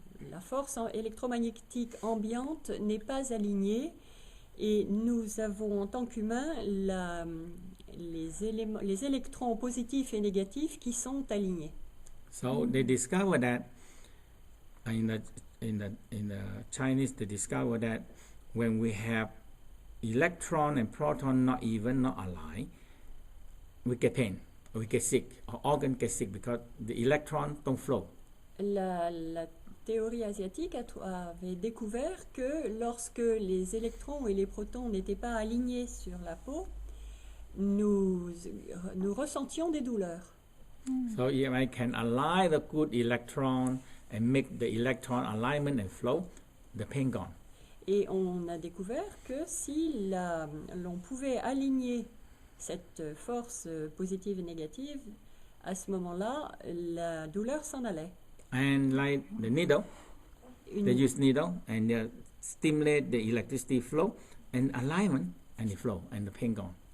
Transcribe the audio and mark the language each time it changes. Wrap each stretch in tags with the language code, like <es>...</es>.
<fr>La force électromagnétique ambiante n'est pas alignée et nous avons en tant qu'humains les électrons positifs et négatifs qui sont alignés.</fr> <en>So they discovered that in the Chinese they discovered that when we have electron and proton not even, not aligned, we get pain. We get sick, our organ get sick because the electron don't flow.</en> <fr>La théorie asiatique avait découvert que lorsque les électrons et les protons n'étaient pas alignés sur la peau, nous ressentions des douleurs.</fr> <en>So if I can align the good electron and make the electron alignment and flow, the pain gone.</en> <fr>Et on a découvert que si l'on pouvait aligner cette force positive et négative, à ce moment-là, la douleur s'en allait.</fr> <en>And like the needle, they use needle and they stimulate the electricity flow and alignment and the flow and the pain gone.</en>